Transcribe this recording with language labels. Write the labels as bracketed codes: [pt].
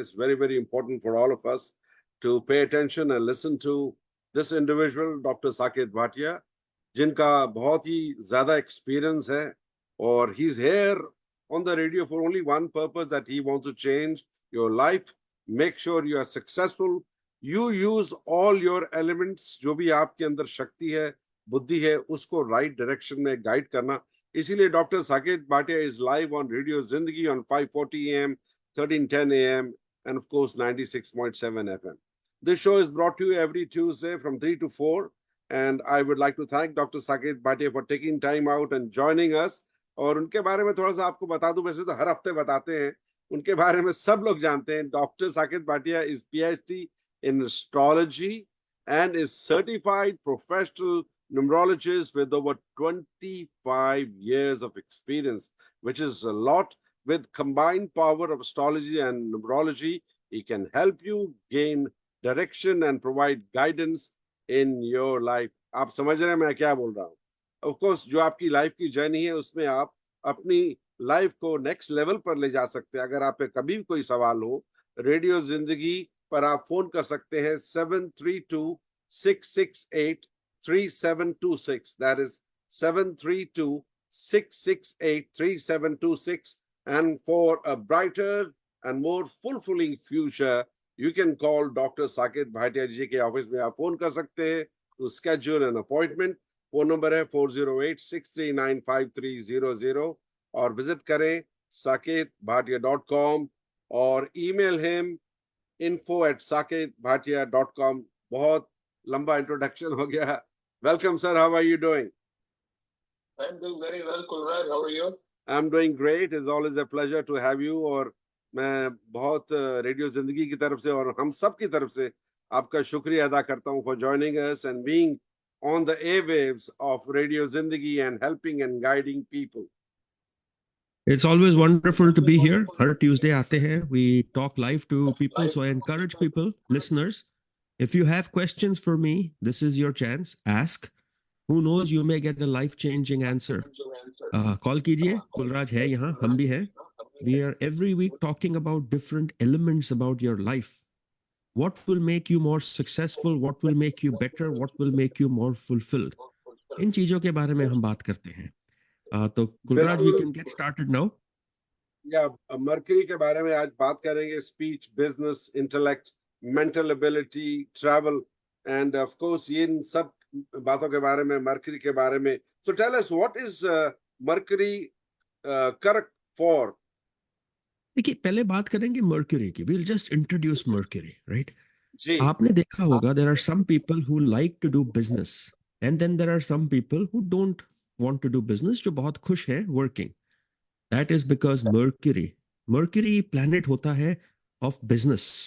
[en] It's very, very important for all of us to pay attention and listen to this individual, Dr. Saket Bhatia, [hi] जिनका बहुत ही ज़्यादा experience है, और [en] he's here on the radio for only one purpose, that he wants to change your life, make sure you are successful. You use all your elements, [hi] जो भी आपके अंदर शक्ति है, बुद्धि है, उसको [en] right direction [hi] में guide करना. इसीलिए [en] Doctor Saket Bhatia is live on Radio Zindagi on 5:40 AM, 1310 AM, and of course 96.7 FM. This show is brought to you every Tuesday from 3 to 4, and I would like to thank Dr. Saket Bhatia for taking time out and joining us. [hi] और उनके बारे में थोड़ा सा आपको बता दूं, वैसे तो हर हफ्ते बताते हैं, उनके बारे में सब लोग जानते हैं. [en] Doctor Saket Bhatia is PhD in astrology and is certified professional numerologist with over 25 years of experience, which is a lot. With combined power of astrology and numerology, he can help you gain direction and provide guidance in your life. [hi] आप समझ रहे हैं मैं क्या बोल रहा हूँ? [en] Of course, [hi] जो आपकी लाइफ की जर्नी है, उसमें आप अपनी लाइफ को नेक्स्ट लेवल पर ले जा सकते हैं. अगर आप पे कभी भी कोई सवाल हो, रेडियो जिंदगी पर आप फोन कर सकते हैं 732-668-3726. [en] That is 732-668-3726. And for a brighter and more fulfilling future, you can call Dr. [hi] Saket Bhatia ji के ऑफिस में आप फोन कर सकते हैं [en] to schedule an appointment. [hi] Phone number है 408-639-5300, और विजिट करें saketbhatia.com और [en] email him [hi] info@saketbhatia.com. बहुत लंबा इंट्रोडक्शन हो गया. [en] Welcome sir, how are you doing? I'm doing very well, Kulraj. How are you? I'm doing great. It's always a pleasure to have you. [hi] और मैं बहुत रेडियो जिंदगी की तरफ से और हम सब की तरफ से आपका शुक्रिया अदा करता हूं [en] for joining us and being on the airwaves of Radio Zindagi and helping and guiding people. It's always wonderful to be here. [hi] हर Tuesday आते हैं. [en] We talk live to people. So I encourage people, listeners, if you have questions for me, this is your chance. Ask. Who knows, you may get a life-changing answer. [hi] Call कीजिए. कुलराज है यहाँ, हम भी हैं. [en] We are every week talking about different elements about your life. What will make you more successful? What will make you better? What will make you more fulfilled? [hi] इन चीजों के बारे में हम बात करते हैं. तो Kulraj, [en] we can get started now. [hi] या मरकरी के बारे में आज बात करेंगे. Speech, business, intellect, mental ability, travel, [en] and of course [hi] in सब बातों के बारे में, मरकरी के बारे में. [en] So tell us what is mercury correct for. [hi] देखिए, पहले बात करेंगे मर्क्यूरी की. [en] We'll just introduce Mercury, right? [hi] जी. [en] आपने देखा होगा, there are some people who like to do business, and then there are some people who don't want to do business, [hi] जो बहुत खुश हैं [en] working. That is because Mercury planet [hi] होता है [en] of business.